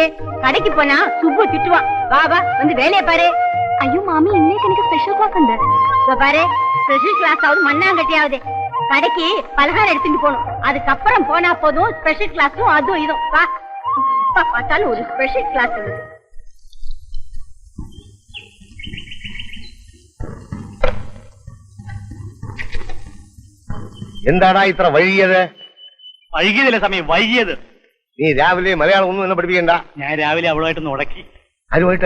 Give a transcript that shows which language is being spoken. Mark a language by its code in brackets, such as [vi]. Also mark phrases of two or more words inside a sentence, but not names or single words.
[ta] கடைக்கு போனா சுப்பு திட்டுவான். வா வா, வந்து வேலையை பாரு. ஐயோ மாமி, இன்னைக்கு எனக்கு ஸ்பெஷல் கிளாஸ் உண்டு. இதோ பாரு, ஸ்பெஷல் கிளாஸ் ஆகுது மண்ணாங்கட்டியாவது. கடைக்கு பலகாரம் எடுத்துட்டு போகணும், அதுக்கப்புறம் போனா போதும். ஸ்பெஷல் கிளாஸும் அதுவும் இதுவும். வா, பார்த்தாலும் ஒரு ஸ்பெஷல் கிளாஸ் இருக்கு. [ml] എന്താടാ ഇത്ര വൈകിയത്? വൈകിയതല്ലേ സമയം, വൈകിയത്. നീ രാവിലെ മലയാളം ഒന്നും എന്നെ പഠിപ്പിക്കണ്ട. ഞാൻ രാവിലെ അവളുമായിട്ടൊന്ന് ഉടക്കി. ആരുമായിട്ട്?